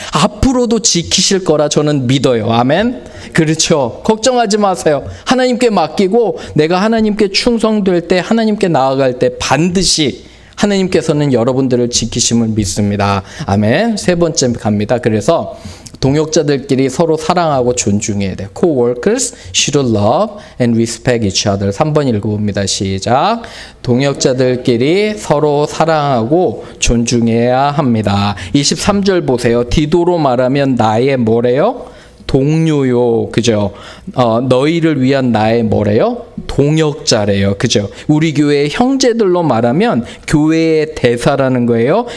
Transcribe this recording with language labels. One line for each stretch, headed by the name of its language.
Korean: 앞으로도 지키실 거라 저는 믿어요. 아멘. 그렇죠. 걱정하지 마세요. 하나님께 맡기고 내가 하나님께 충성될 때, 하나님께 나아갈 때 반드시 하나님께서는 여러분들을 지키심을 믿습니다. 아멘. 세 번째 갑니다. 그래서 동역자들끼리 서로 사랑하고 존중해야 돼요.
English: Co-workers should love and respect each other.
Korean: 3번 읽어봅니다. 시작. 동역자들끼리 서로 사랑하고 존중해야 합니다. 23절 보세요. 디도로 말하면 나의 뭐래요? 동료요, 그죠? 너희를 위한 나의 뭐래요? 동역자래요, 그죠? 우리 교회의 형제들로 말하면 교회의 대사라는 거예요.